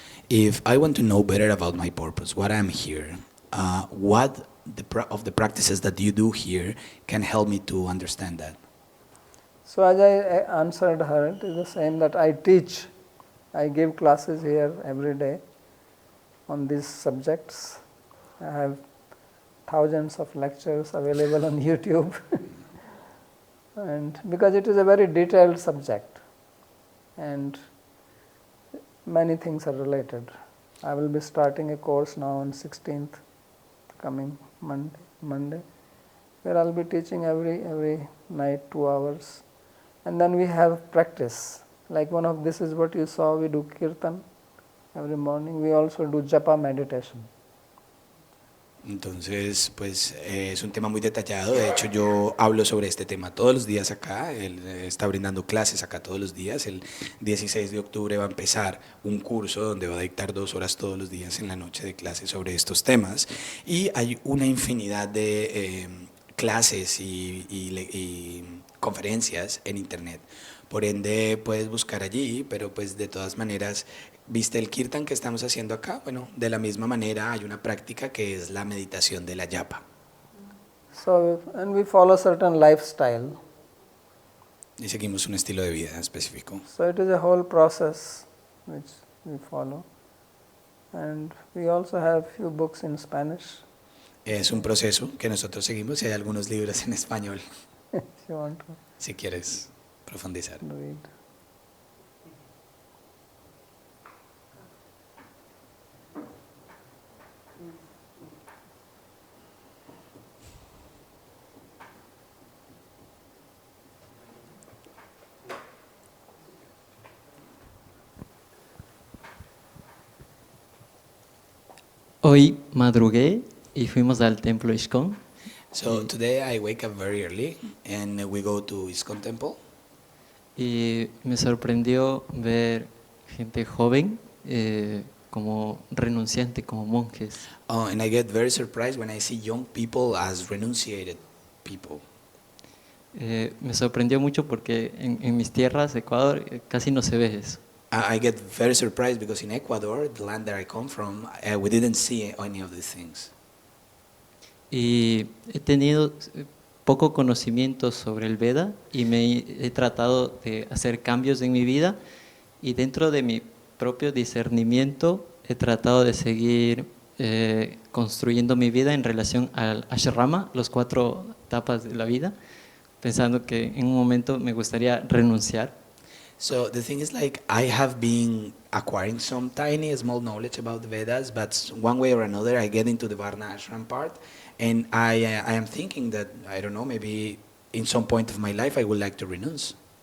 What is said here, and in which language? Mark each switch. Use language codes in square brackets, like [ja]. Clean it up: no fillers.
[en] If I want to know better about my purpose, what I'm here, what of the practices that you do here can help me to understand that? so as I answered her, it is the same that I teach. I give classes here every day on these subjects. I have thousands of lectures available on YouTube. And because it is a very detailed subject and many things are related. I will be starting a course now on 16th, coming Monday, where I will be teaching every night 2 hours. And then we have practice. Like this is what you saw, we do kirtan every morning. We also do japa meditation. [es] Entonces, pues es un tema muy detallado. De hecho, yo hablo sobre este tema todos los días acá. Él está brindando clases acá todos los días. El 16 de octubre va a empezar un curso donde va a dictar 2 horas todos los días en la noche de clases sobre estos temas. Y hay una infinidad de clases y conferencias en internet. Por ende, puedes buscar allí, pero pues de todas maneras, ¿viste el kirtan que estamos haciendo acá? Bueno, de la misma manera hay una práctica que es la meditación de la yapa. [en] So, and we follow certain lifestyle. [es] Y seguimos un estilo de vida específico. [en] So it is a whole process which we follow. And we also have few books in Spanish. [es] Es un proceso que nosotros seguimos y hay algunos libros en español, [en] If you want to [es] si quieres profundizar. [en] read. [es] Hoy madrugué y fuimos al templo Ishkon. [en] So today I wake up very early and we go to ISKCON temple. [es] Y me sorprendió ver gente joven como renunciante, como monjes. [en] Oh, and I get very surprised when I see young people as renunciated people. [es] Me sorprendió mucho porque en mis tierras, Ecuador, casi no se ve eso. [en] I get very surprised because in Ecuador, the land that I come from, we didn't see any of these things. [es] Y he tenido poco conocimiento sobre el Veda y he tratado de hacer cambios en mi vida y dentro de mi propio discernimiento he tratado de seguir construyendo mi vida en relación al ashrama, los 4 etapas de la vida, pensando que en un momento me gustaría renunciar. [en] So the thing is, like, I have been acquiring some tiny, small knowledge about the Vedas, but one way or another, I get into the Varna Ashram part, and I am thinking that, I don't know, maybe in some point of my life I would like to renounce.